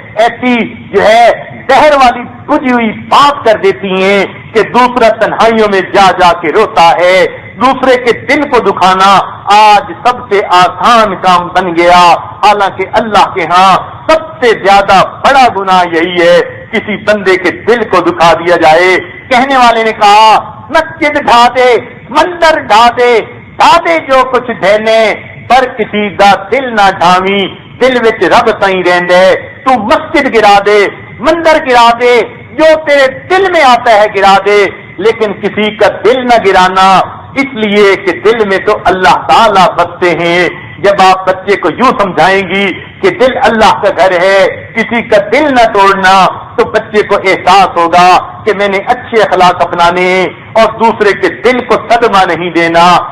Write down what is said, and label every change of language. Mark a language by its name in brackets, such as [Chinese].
[Urdu] ایسی جو ہے زہر والی بجھی ہوئی بات کر دیتی ہیں کہ دوسرا تنہائیوں میں جا جا کے روتا ہے. دوسرے کے دل کو دکھانا آج سب سے آسان کام بن گیا, حالانکہ اللہ کے ہاں سب سے زیادہ بڑا گناہ یہی ہے کسی بندے کے دل کو دکھا دیا جائے. کہنے والے نے کہا [Punjabi] مسجد ڈھا دے, مندر ڈھا دے, ڈھا دے جو کچھ دینے, پر کسی دا دل نہ ڈھاوی, دل وچ رب سائیں رہندے. [Urdu] تو مسجد گرا دے, مندر گرا دے, جو تیرے دل میں آتا ہے گرا دے, لیکن کسی کا دل نہ گرانا, اس لیے کہ دل میں تو اللہ تعالیٰ بستے ہیں. جب آپ بچے کو یوں سمجھائیں گی کہ دل اللہ کا گھر ہے, کسی کا دل نہ توڑنا, تو بچے کو احساس ہوگا کہ میں نے اچھے اخلاق اپنانے ہیں اور دوسرے کے دل کو صدمہ نہیں دینا.